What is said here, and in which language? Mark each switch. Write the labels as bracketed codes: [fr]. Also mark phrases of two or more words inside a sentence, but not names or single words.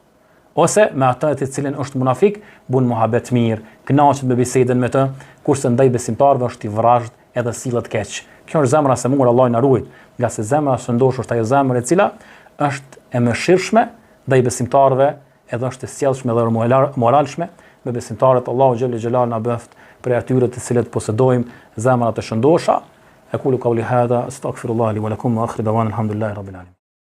[sq] Ose me ata të cilën është munafik, bën muhabet mirë, kënaqet me bisedën me të, kurse ndaj besimtarëve është i vrazhd edhe sillet keq. Kjo është zemra e semur, Allahu na ruaj, nga se zemra e shëndosh është ajo zemër e cila është e mëshirshme ndaj besimtarëve, edhe është e sjellshme dhe moralshme me besimtarët. Allahu [ar] جل جلاله [sq] na bëft për atyre të cilët posedojmë zemra të shëndosha. [ar] أقول قولي هذا أستغفر الله لي ولكم وآخر دعوانا الحمد لله رب العالمين.